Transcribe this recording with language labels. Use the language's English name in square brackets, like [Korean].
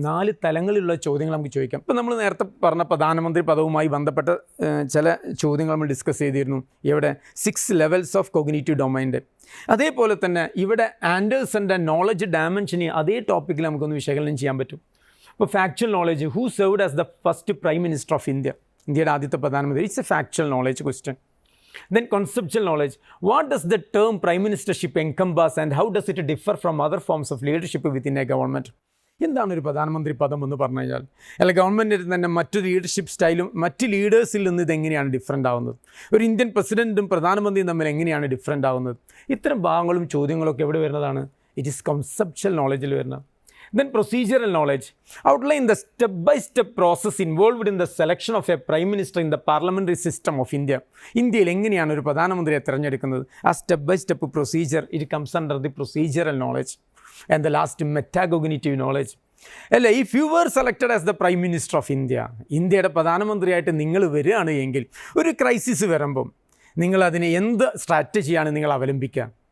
[Malayalam] 4 തലങ്ങളിലുള്ള ചോദ്യങ്ങൾ നമുക്ക് ചോദിക്കാം. ഇപ്പോൾ നമ്മൾ നേരത്തെ പറഞ്ഞ പ്രധാനമന്ത്രി പദവുമായി ബന്ധപ്പെട്ട ചില ചോദ്യങ്ങൾ നമ്മൾ ഡിസ്കസ് ചെയ്തിരുന്നു. ഇവിടെ 6 ലെവൽസ് ഓഫ് കൊഗ്നിറ്റീവ് ഡൊമൈൻ്റെ. അതേപോലെ തന്നെ ഇവിടെ ആൻഡേഴ്സൻ്റെ നോളജ് ഡയമെൻഷനെ അതേ ടോപ്പിക്കിൽ നമുക്കൊന്ന് വിശകലനം ചെയ്യാൻ പറ്റും. [English] ഇപ്പോൾ factual knowledge, who served as the first prime minister of India, [Malayalam] ഇന്ത്യയുടെ ആദ്യത്തെ പ്രധാനമന്ത്രി, [English] It's a factual knowledge question. Then conceptual knowledge, what does the term prime ministership encompass and how does it differ from other forms of leadership within a government? [Malayalam] എന്താണ് ഒരു പ്രധാനമന്ത്രി പദം എന്ന് പറഞ്ഞു കഴിഞ്ഞാൽ, അല്ല ഗവൺമെൻറ്റിൽ തന്നെ മറ്റു ലീഡർഷിപ്പ് സ്റ്റൈലും മറ്റ് ലീഡേഴ്സിൽ നിന്ന് ഇതെങ്ങനെയാണ് ഡിഫറൻ്റ് ആവുന്നത്, ഒരു ഇന്ത്യൻ പ്രസിഡൻറ്റും പ്രധാനമന്ത്രിയും തമ്മിൽ എങ്ങനെയാണ് ഡിഫറൻ്റ് ആവുന്നത്, ഇത്തരം ഭാഗങ്ങളും ചോദ്യങ്ങളൊക്കെ എവിടെ വരുന്നതാണ്? ഇറ്റ് ഈസ് കൺസെപ്ച്വൽ നോളജിൽ വരുന്നത്. [English] Then procedural knowledge, outline the step-by-step process involved in the selection of a prime minister in the parliamentary system of India. [Malayalam] ഇന്ത്യയിൽ എങ്ങനെയാണ് ഒരു പ്രധാനമന്ത്രിയെ തിരഞ്ഞെടുക്കുന്നത്? ആ step by step procedure, [English] It comes under the procedural knowledge. And the last metacognitive knowledge. [Malayalam] അല്ല, [English] if you were selected as the prime minister of India, [Malayalam] ഇന്ത്യയുടെ പ്രധാനമന്ത്രിയായിട്ട് നിങ്ങൾ വരികയാണ് എങ്കിൽ ഒരു ക്രൈസിസ് വരുമ്പം നിങ്ങളതിനെ എന്ത് സ്ട്രാറ്റജിയാണ് നിങ്ങൾ അവലംബിക്കുക?